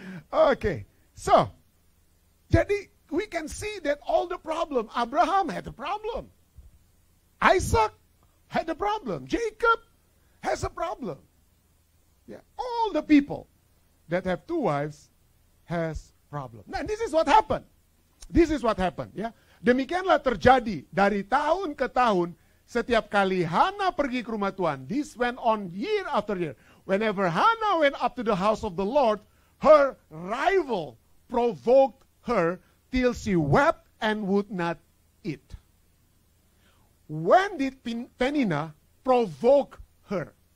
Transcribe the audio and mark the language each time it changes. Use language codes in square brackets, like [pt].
[en] Okay. So, [id] jadi [en] we can see that all the problem. Abraham had a problem. Isaac had a problem. Jacob has a problem. Yeah. All the people that have 2 wives has problem. Nah, this is what happened. This is what happened. Ya. [id] Demikianlah terjadi dari tahun ke tahun. Setiap kali Hannah pergi ke rumah Tuhan. [en] This went on year after year. Whenever Hannah went up to the house of the Lord, her rival provoked her till she wept and would not eat. When did Peninnah provoke her?